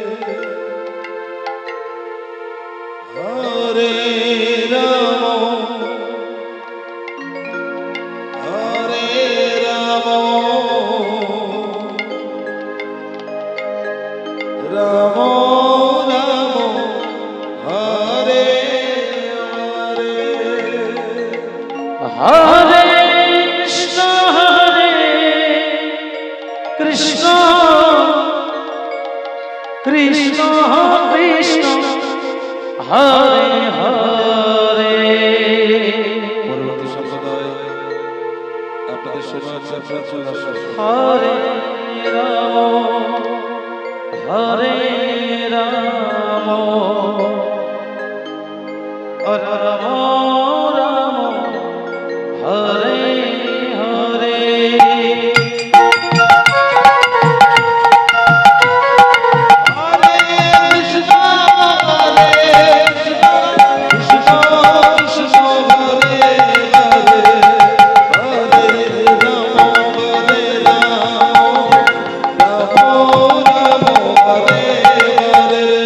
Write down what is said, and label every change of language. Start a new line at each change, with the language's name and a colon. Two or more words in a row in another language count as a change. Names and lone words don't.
Sanskrit: Hare Rama, Hare Rama, Rama Rama, Hare Hare, Hare Krishna, Krishna Krishna Krishna Hare Hare।
Bangla: পরবর্তী সম্প্রদায় আপনাদের শোনাচ্ছে, আপনারা চলে আসুন।
Sanskrit: হরে রাম হরে রাম রাম রাম হরে হরে। Hare Krishna, Hare Krishna, Krishna Krishna Hare Hare, Hare Rama, Hare Rama, Rama Rama, Hare Hare,